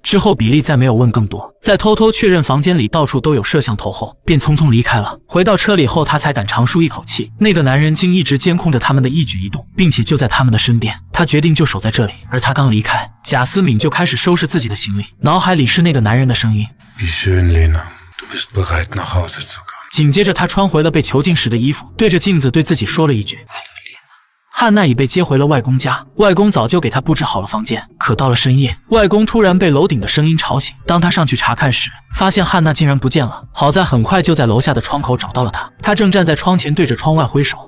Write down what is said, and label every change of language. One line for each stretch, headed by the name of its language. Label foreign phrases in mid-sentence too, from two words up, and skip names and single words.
Chinese: 之后比利再没有问更多，在偷偷确认房间里到处都有摄像头后，便匆匆离开了。回到车里后，他才敢长舒一口气，那个男人竟一直监控着他们的一举一动，并且就在他们的身边。他决定就守在这里。而他刚离开，贾斯敏就开始收拾自己的行李，脑海里是那个男人的声音。
German: Wie schön, Lena. Du bist bereit, nach Hause zu kommen.
Chinese: 紧接着他穿回了被囚禁时的衣服，对着镜子对自己说了一句。汉娜已被接回了外公家，外公早就给他布置好了房间。可到了深夜，外公突然被楼顶的声音吵醒。当他上去查看时，发现汉娜竟然不见了。好在很快就在楼下的窗口找到了她，她正站在窗前对着窗外挥手。